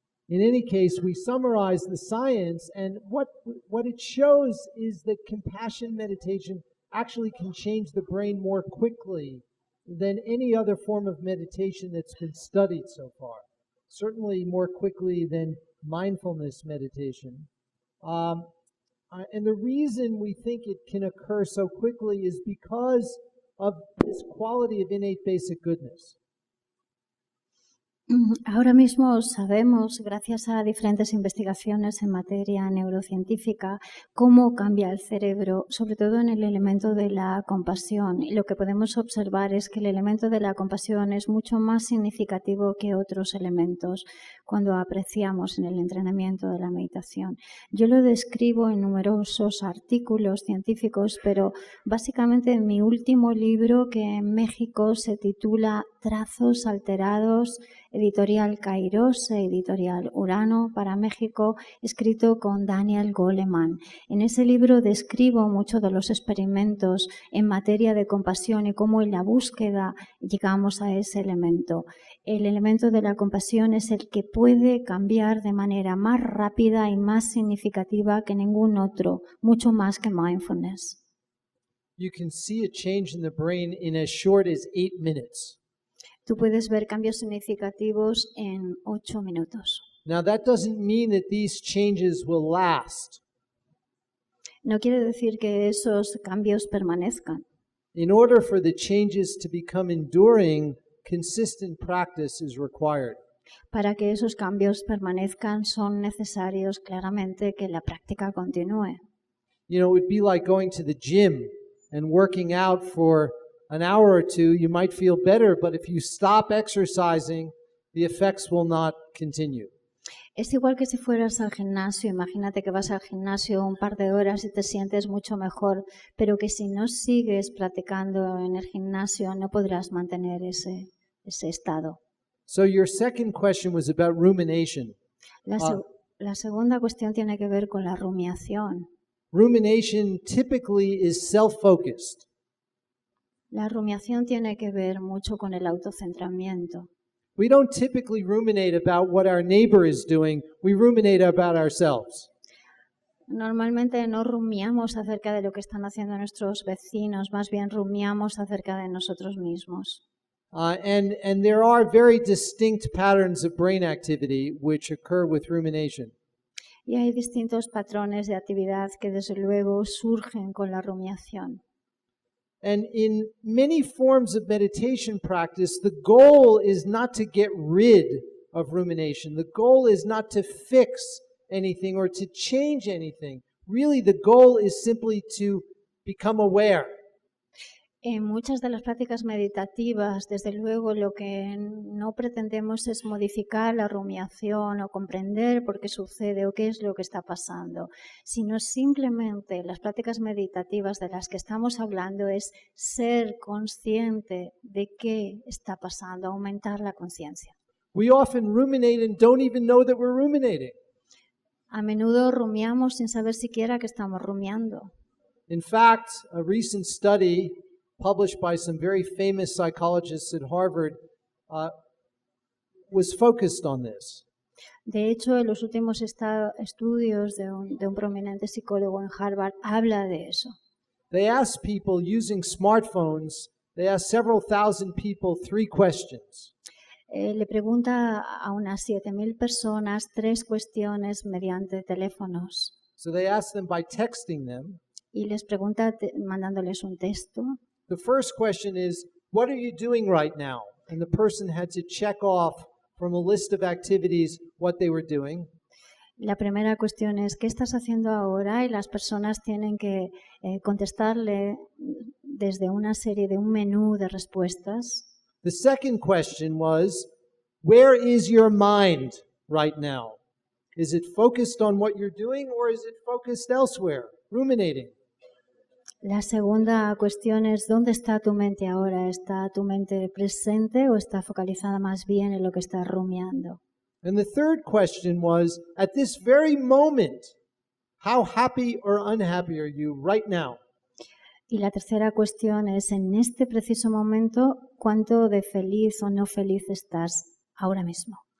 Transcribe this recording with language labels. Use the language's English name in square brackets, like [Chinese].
[English] In any case, we summarize the science, and what it shows is that compassion meditation actually can change the brain more quickly than any other form of meditation that's been studied so far. Certainly more quickly than mindfulness meditation. And the reason we think it can occur so quickly is because of this quality of innate basic goodness. [Spanish] Ahora mismo sabemos, gracias a diferentes investigaciones en materia neurocientífica, cómo cambia el cerebro, sobre todo en el elemento de la compasión. Y lo que podemos observar es que el elemento de la compasión es mucho más significativo que otros elementos cuando apreciamos en el entrenamiento de la meditación. Yo lo describo en numerosos artículos científicos, pero básicamente en mi último libro, que en México se titula Trazos alterados, editorial Kairos, editorial Urano para México, escrito con Daniel Goleman. En ese libro describo muchos de los experimentos en materia de compasión y cómo en la búsqueda llegamos a ese elemento. El elemento de la compasión es el que puede cambiar de manera más rápida y más significativa que ningún otro, mucho más que mindfulness. [English] You can see a change in the brain in as short as 8 minutes. [Spanish] Tú puedes ver cambios significativos en 8 minutos. [English] Now that doesn't mean that these changes will last. [Spanish] No quiere decir que esos cambios permanezcan. [English] In order for the changes to become enduring, consistent practice is required. [Spanish] Para que esos cambios permanezcan son necesarios claramente que la práctica continúe. [English] You know, it would be like going to the gym and working out for an hour or two. You might feel better, but if you stop exercising, the effects will not continue. [Spanish] Es igual que si fueras al gimnasio. Imagínate que vas al gimnasio un par de horas y te sientes mucho mejor, pero que si no sigues practicando en el gimnasio no podrás mantener ese estado. [English] So your second question was about rumination. [Spanish] La segunda cuestión tiene que ver con la rumiación. [English] Rumination typically is self-focused. [Spanish] La rumiación tiene que ver mucho con el autocentramiento. [English] We don't typically ruminate about what our neighbor is doing. We ruminate about ourselves. [Spanish] Normalmente no rumiamos acerca de lo que están haciendo nuestros vecinos, más bien rumiamos acerca de nosotros mismos. [English] And there are very distinct patterns of brain activity which occur with rumination. [Spanish] Y hay distintos patrones de actividad que desde luego surgen con la rumiación. [English] And in many forms of meditation practice, the goal is not to get rid of rumination. The goal is not to fix anything or to change anything. Really, the goal is simply to become aware. [Spanish] En muchas de las prácticas meditativas, desde luego, lo que no pretendemos es modificar la rumiación o comprender por qué sucede o qué es lo que está pasando, sino simplemente las prácticas meditativas de las que estamos hablando es ser consciente de qué está pasando, aumentar la conciencia. [English] We often ruminate and don't even know that we're ruminating. [Spanish] A menudo rumiamos sin saber siquiera que estamos rumiando. [English] In fact, a recent study published by some very famous psychologists at Harvard was focused on this. [Spanish] De hecho, en los últimos estudios de un prominente psicólogo en Harvard habla de eso. [English] They asked people using smartphones, they asked several thousand people 3 questions. [Spanish] Le pregunta a unas 7.000 personas 3 cuestiones mediante teléfonos [English] So they asked them by texting them. [Spanish] y les pregunta mandándoles un texto. [English] The first question is, what are you doing right now? And the person had to check off from a list of activities what they were doing. [Spanish] La primera cuestión es, ¿qué estás haciendo ahora? Y las personas tienen que contestarle desde una serie de un menú de respuestas. [English] The second question was, where is your mind right now? Is it focused on what you're doing or is it focused elsewhere, ruminating? [Spanish] La segunda cuestión es, ¿dónde está tu mente ahora? ¿Está tu mente presente o está focalizada más bien en lo que estás rumiando? [English] And the third question was, at this very moment, how happy or unhappy are you right now? [Spanish] Y la tercera cuestión es, en este preciso momento, ¿cuánto de feliz o no feliz estás ahora mismo?